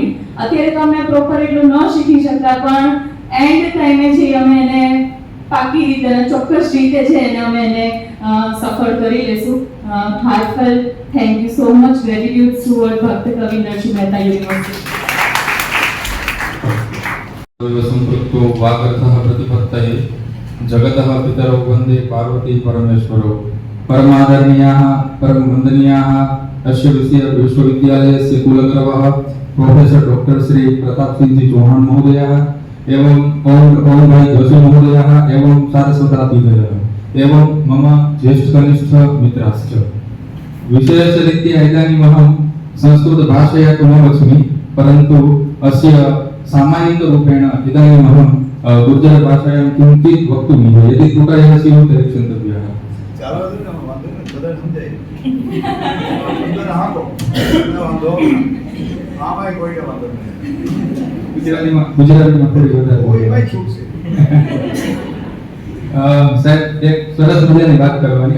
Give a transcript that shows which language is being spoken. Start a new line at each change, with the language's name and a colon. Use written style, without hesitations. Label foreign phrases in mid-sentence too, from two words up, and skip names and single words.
Gujarati: અત્યારે તો અમે પ્રોપર એટલું ન શીખી શકતા પણ એન્ડ ટાઈમે જે અમે એને પાકી રીતે અને ચોક્કસ રીતે છે એને અમે એને સફળ કરી લેશું.
English: heartfelt thank you so much. gratitude toward Bhakt Kavi Narsinh Mehta University.
Sanskrit: संपृक्तौ वागर्थौ प्रतिपत्तये जगतः पितरौ वन्दे पार्वती परमेश्वरौ परमादरणीयाः परमवन्दनीयाः अस्य विश्वविद्यालयस्य कुलगुरवः
English: professor doctor
Sanskrit: श्री प्रताप सिंह जी चौहान महोदयः एवं ओम भाई जोशी महोदयः एवं सारस्वतादिदयः एवं मम ज्येष्ठकनिष्ठ मित्राश्च विशेषरीत्या इदानीमहं संस्कृतभाषया तु न वच्मि परन्तु अस्य सामान्यरूपेण इदानीमहं गुर्जर भाषायां किंचित् वक्तुम् यदि त्रुटयः स्युः तर्हि क्षन्तव्यः.
Gujarati: ચાલો ને વાંધો નહીં બધા સમજાય અંદર હાકો વાંધો આમાં કોઈ વાંધો નહીં ગુજરાતીમાં થોડી વધારે કોઈ ભાઈ છૂટ છે. સાહેબ એક સરસ મજાની વાત કરવાની.